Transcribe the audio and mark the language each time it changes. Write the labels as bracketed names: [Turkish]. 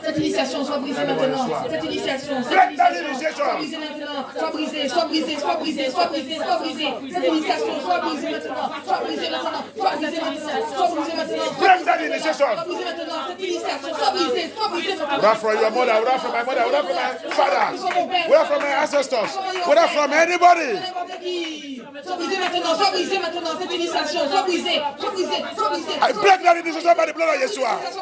[French] Cette initiation soit brisée maintenant. Cette initiation. [English] Break that initiation. [French] Soit brisée maintenant. Soit brisée. Soit brisée. Soit brisée. Soit brisée. Soit brisée. Cette initiation soit brisée maintenant. Soit brisée maintenant. Soit brisée maintenant. Soit brisée maintenant. [English] Break that initiation. [French] Soit brisée maintenant. Cette initiation soit brisée. Soit brisée maintenant. [English] Whether from your mother, whether from my mother, whether from my father, whether from my ancestors, whether from anybody. [French] Soit brisée maintenant. Soit brisée maintenant. Cette initiation soit brisée. Soit brisée. Soit brisée. [English] I break that initiation by the blood of Yeshua.